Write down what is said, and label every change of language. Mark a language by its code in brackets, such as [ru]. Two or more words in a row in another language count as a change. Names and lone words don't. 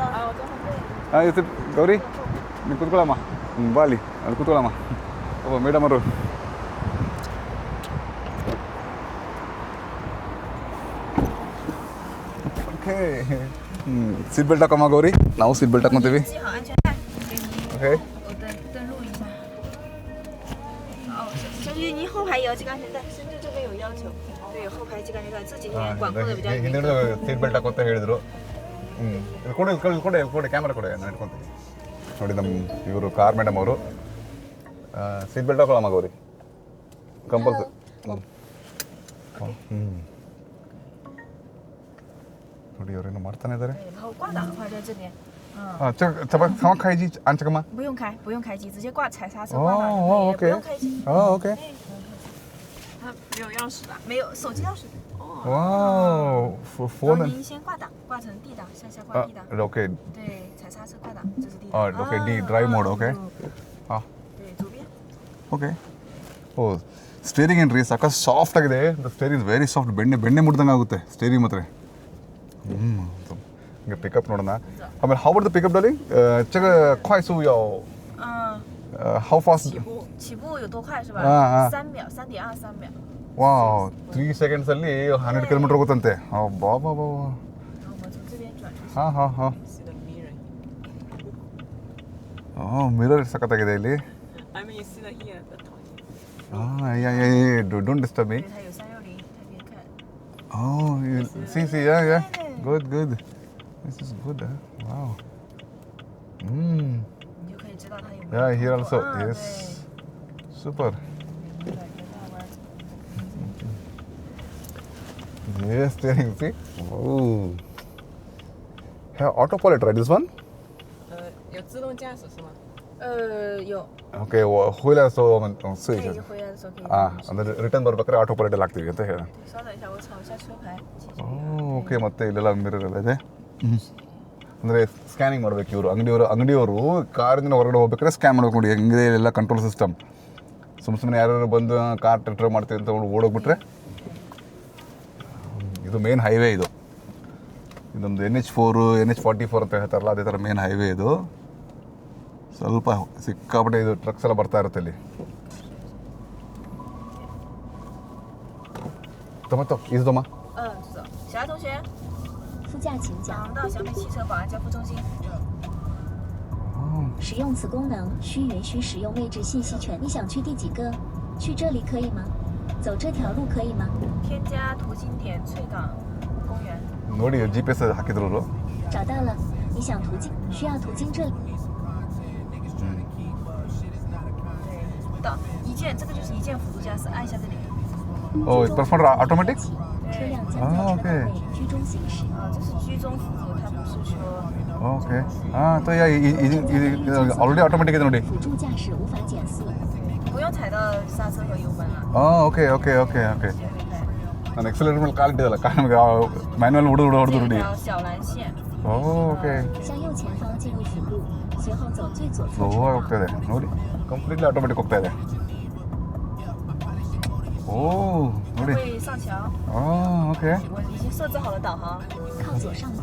[kn] ಹಾಂ ಇದು ಗೌರಿ ನೀವು ಕೂತ್ಕೊಳ್ಳಮ್ಮ, ಬಾ ಅಲ್ಲಿ ಅಲ್ಲಿ ಕೂತ್ಕೊಳ್ಳಮ್ಮ. ಓ ಮೇಡಮ್ ಅವರು ಓಕೆ. [en] seat belt [kn] ಹಾಕಮ್ಮ ಗೌರಿ, ನಾವು [en] seat belt [kn] ಹಾಕೊತೀವಿ. [zh] 系好安全带，给您 [kn] ಓಕೆ [zh] 我登录一下。哦，小姐，您后排也要系个安全带，深圳这边有要求。对，后排系个安全带，这几年管控的比较严。 [kn] ಹಿಂದೆ [en] seat belt [kn] ಹಾಕೋತ ಹೇಳಿದರು. ಕೊಡಿ ಕ್ಯಾಮ್ರಾ ಕೊಡಿ, ನಾನು ಇಟ್ಕೊತೀನಿ ನೋಡಿ. ನಮ್ಮ ಇವರು [en] car madam [kn] ಅವರು. [en] seat belt [kn] ಹಾಕೊಳ್ಳಮ್ಮ ಗೌರಿ, ಕಂಪಲ್ಸರಿ. ನೋಡಿ ಅವರೇನು ಮಾಡ್ತಾನೆ ಇದ್ದಾರೆ. [zh] 然后挂档的话在这边， ಹಾಂ开机按这个吗？不用开机，直接挂踩刹车挂档。哦，OK。不用开机。 OK。它没有钥匙的。没有手机钥匙。 [en] 哇，phone [zh] 然后您先挂档，挂成 D 档，向下挂 D 档。 OK。对，踩刹车挂档，这是 D 档。 [en] OK D drive mode OK。ಹಾಂ [zh] 对，左边。 [kn] ಓಕೆ. ಓ ಸ್ಟೇರಿಂಗ್ ಏನ್ರಿ ಸಾಕಷ್ಟು ಸಾಫ್ಟ್ ಆಗಿದೆ. [en] steering very soft, [kn] ಬೆಣ್ಣೆ ಮುಡ್ದಂಗೆ ಆಗುತ್ತೆ ಸ್ಟೇರಿಂಗ್ ಮಾತ್ರ. ಹಿಂಗೆ ಪಿಕಪ್ ನೋಡೋಣ. ಆಮೇಲೆ [en] how about the pickup darling? [zh] 这个快速要 [en] how fast？ [zh] 起步有多快是吧？ 3秒，3.23秒。 [kn] ವಾವ್ 3 ಸೆಕೆಂಡ್ಸಲ್ಲಿ 100 ಕಿಲೋಮೀಟರ್ ಹೋಗುತ್ತಂತೆ. ಬಾ [zh] 然后我们从这边转出去。 [kn] ಹಾಂ ಮಿರರ್ ಸಖತ್ತಾಗಿದೆ ಇಲ್ಲಿ. [en] I mean, you see the here, the top. don't disturb me. [zh] 对，它有360，特别看。 [en] see good this is good wow [zh] 你就可以知道它有没有。 [en] yeah here also yes super yes steering see oh have autopilot right this one [zh] 有自动驾驶是吗？有。 okay 我回来的时候我们试一下对，回来的时候可以。 [kn] ಅಂದರೆ ರಿಟರ್ನ್ ಬರ್ಬೇಕಾದ್ರೆ ಆಟೋಪೈಲಟ್ ಅಲ್ಲಿ ಹಾಕ್ತೀವಿ ಅಂತ ಹೇಳಿ. [zh] 稍等一下，我瞅一下车牌。 [kn] ಓಕೆ ಮತ್ತೆ ಇಲ್ಲೆಲ್ಲ ಮಿರರ್ ಎಲ್ಲ ಇದೆ. ಅಂದರೆ ಸ್ಕ್ಯಾನಿಂಗ್ ಮಾಡಬೇಕು ಇವರು ಅಂಗಡಿಯವರು ಕಾರಿಂದ ಹೊರಗಡೆ ಹೋಗ್ಬೇಕಾದ್ರೆ ಸ್ಕ್ಯಾನ್ ಮಾಡ್ಬೇಕು ನೋಡಿ ಹೆಂಗಿದೆ ಎಲ್ಲ [en] control system. [kn] ಸುಮ್ಮನೆ ಯಾರು ಬಂದು ಕಾರ್ ಟ್ರೈ ಮಾಡ್ತೀವಿ ಅಂತ ಓಡೋಗ್ಬಿಟ್ರೆ. ಇದು [en] main highway [kn] ಇದು. ಇದೊಂದು NH4 NH44 ಅಂತ ಹೇಳ್ತಾರಲ್ಲ ಅದೇ ಥರ [en] main highway [kn] ಇದು. ಸ್ವಲ್ಪ ಸಿಕ್ಕಾಪಟ್ಟೆ ಇದು ಟ್ರಕ್ಸ್ ಎಲ್ಲ ಬರ್ತಾ ಇರುತ್ತೆ ಇಲ್ಲಿ. ತೊಮತ್ತೋ ಇದು ತೊಮ್ಮ. [zh] 知道。小爱同学，副驾请讲。到小米汽车保安交付中心。使用此功能需允许使用位置信息权。你想去第几个？去这里可以吗？走这条路可以吗？添加途经点翠港公园。 [kn] ನೋಡಿ GPS ಹಾಕಿದ್ರು ಅವರು. [zh] 找到了。你想途径需要途经这里。到一键，这个就是一键辅助驾驶，按一下这里。 [kn] ಓ ಇದು ಪ್ರೆಸ್ ಮಾಡ್ರೆ ಆಟೋಮೆಟಿಕ್. [zh] 车辆将在车道内居中行驶。这是居中辅助，它不是说。 [kn] ಓಕೆ ಹಾಂ ತೋ ಯಾ ಇದು [en] already automatic [kn] ಇದೆ ನೋಡಿ. [zh] 辅助驾驶无法减速。不用踩到刹车和油门了。 [kn] ಹಾಂ ಓಕೆ ನಾನು ಎಕ್ಸಲೇಟರ್ ಮೇಲೆ ಕಾಲಿಟ್ಟಿದ್ದಲ್ಲ ನಮಗೆ ಮ್ಯಾನ್ಯಲ್ ಹೊಡೆದು ನೋಡಿ. [zh] 小蓝线。 [kn] ಓಕೆ [zh] 向右前方进入辅路，随后走最左侧。 [kn] ಸ್ಲೋವಾಗಿ ಹೋಗ್ತಾ ಇದೆ ನೋಡಿ. [en] completely automatic [kn] ಹೋಗ್ತಾ ಇದೆ. ಓ ನೋಡಿ. [zh] 会上桥。 [kn] ಓಕೆ [zh] 我已经设置好了导航。靠左上坡。